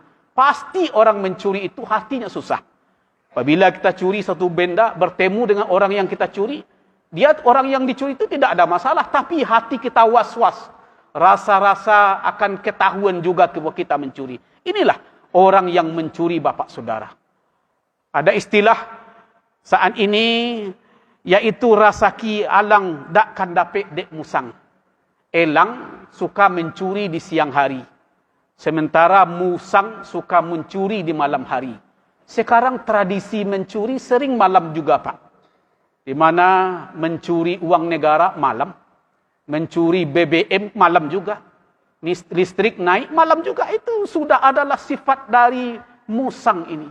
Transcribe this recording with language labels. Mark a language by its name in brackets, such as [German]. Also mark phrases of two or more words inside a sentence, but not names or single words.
[Indonesian] Pasti orang mencuri itu hatinya susah. Apabila kita curi satu benda, bertemu dengan orang yang kita curi, dia orang yang dicuri itu tidak ada masalah, tapi hati kita was-was. Rasa-rasa akan ketahuan juga bahwa kita mencuri. Inilah orang yang mencuri Bapak Saudara. Ada istilah saat ini, yaitu [Minangkabau] rasaki alang dak kan dapet dek musang. [Indonesian] Elang suka mencuri di siang hari. Sementara musang suka mencuri di malam hari. Sekarang tradisi mencuri sering malam juga Pak. Di mana mencuri uang negara malam, mencuri BBM malam juga, listrik naik malam juga, itu sudah adalah sifat dari musang ini.